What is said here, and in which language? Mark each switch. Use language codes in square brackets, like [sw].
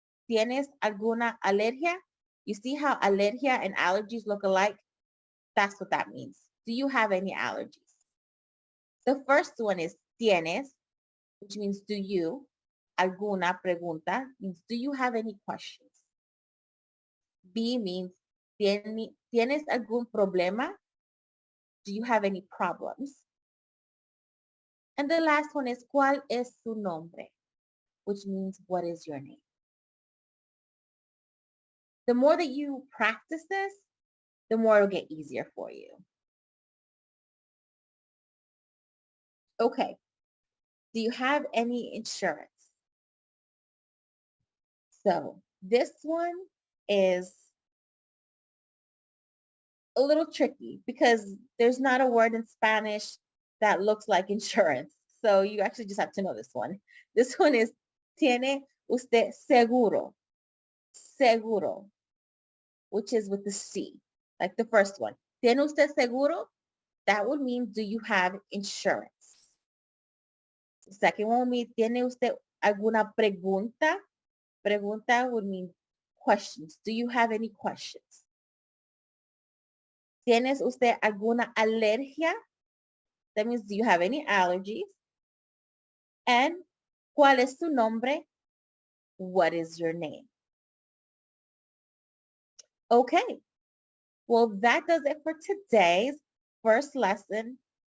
[es] ¿Tienes alguna alergia? [en] You see how alergia and allergies look alike? That's what that means. Do you have any allergies? The first one is tienes, which means do you. [es] Alguna pregunta [en] means do you have any questions? B means [es] ¿tienes algún problema? [en] Do you have any problems? And the last one is ¿cuál es su nombre? Which means what is your name? The more that you practice this, the more it'll get easier for you. Okay. Do you have any insurance? So this one is a little tricky because there's not a word in Spanish that looks like insurance. So you actually just have to know this one. This one is [es] ¿tiene usted seguro? [en] Seguro, which is with the C, like the first one. [es] ¿Tiene usted seguro? [en] That would mean, do you have insurance? The second one would mean, [es] ¿tiene usted alguna pregunta? [en] Pregunta would mean questions. Do you have any questions? [es] ¿Tienes usted alguna alergia? [en] That means, do you have any allergies? And [es] ¿cuál es su nombre? [en] What is your name? Okay. Well, that does it for today's first lesson.